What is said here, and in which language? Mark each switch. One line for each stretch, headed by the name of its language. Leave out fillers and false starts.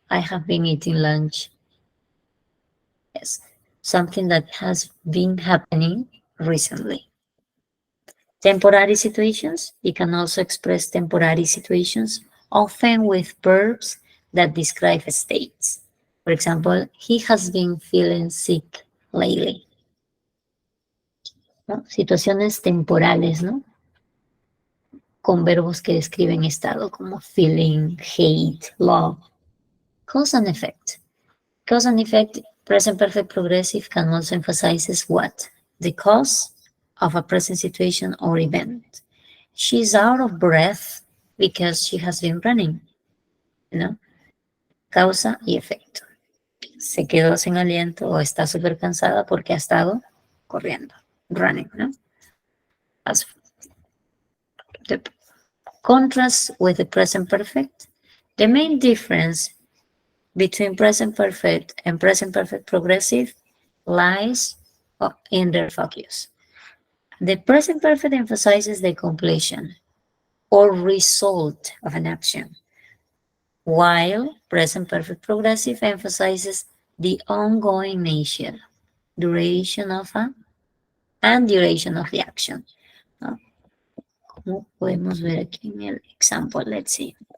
English: I have been eating lunch. Yes, something that has been happening recently. Temporary situations. You can also express temporary situations, often with verbs that describe states. For example, he has been feeling sick lately.
Spanish: ¿No? Situaciones temporales, ¿no? Con verbos que describen estado, como feeling, hate, love.
English: Cause and effect. Cause and effect, present perfect progressive can also emphasize what? The cause of a present situation or event. She's out of breath because she has been running.
Spanish: ¿No? Causa y efecto. Se quedó sin aliento o está súper cansada porque ha estado corriendo, running, ¿no?
English: As the contrast with the present perfect. The main difference between present perfect and present perfect progressive lies in their focus. The present perfect emphasizes the completion or result of an action, while present perfect progressive emphasizes the ongoing nature, duration of and duration of the action.
Spanish: como podemos ver aquí en el
English: example, let's see.